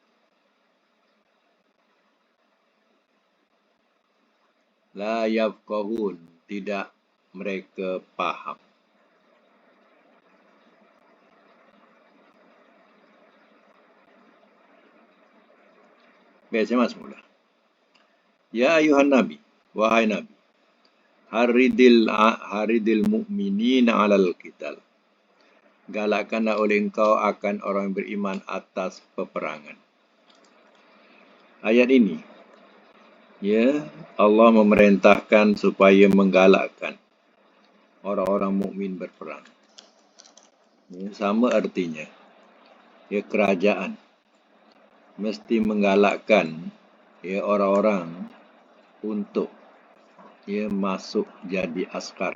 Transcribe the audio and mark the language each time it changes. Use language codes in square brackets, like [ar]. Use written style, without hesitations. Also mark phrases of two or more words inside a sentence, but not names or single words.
[ar] لا يفقهون, [ms] tidak mereka paham. Baik, saya masuk mula. [ar] يا أيها النبي, [ms] wahai Nabi, [ar] حرض المؤمنين على القتال, [ms] galakkanlah oleh engkau akan orang beriman atas peperangan. Ayat ini, ya, Allah memerintahkan supaya menggalakkan orang-orang mukmin berperang. Ya, sama artinya, ya, kerajaan mesti menggalakkan, ya, orang-orang untuk, ya, masuk jadi askar.